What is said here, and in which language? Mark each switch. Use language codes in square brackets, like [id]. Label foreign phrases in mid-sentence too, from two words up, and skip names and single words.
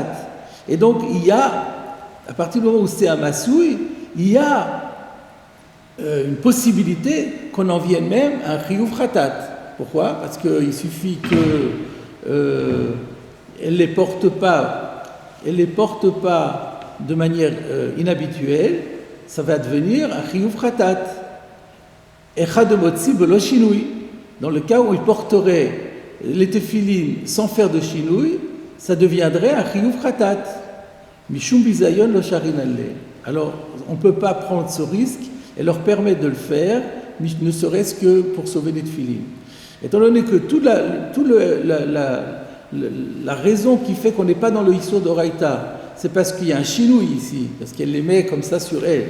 [fr] Et donc il y a, à partir du moment où c'est un masouï, il y a une possibilité qu'on en vienne même à un [he] חיוב חטאת. [fr] Pourquoi? Parce qu'il suffit que elle les porte pas de manière inhabituelle, ça va devenir un [he] חיוב חטאת. אחד מוציא בלא שינוי. [fr] Dans le cas où il porterait les tefilin sans faire de shinui, ça deviendrait un [he] חיוב חטאת. משום ביזיון לא שרינן עלה. [fr] Alors, on ne peut pas prendre ce risque et leur permettre de le faire, ne serait-ce que pour sauver les tefilin. Étant donné que la raison qui fait qu'on n'est pas dans le [he] איסור דאורייתא, [fr] c'est parce qu'il y a un chinouille ici, parce qu'elle les met comme ça sur elle.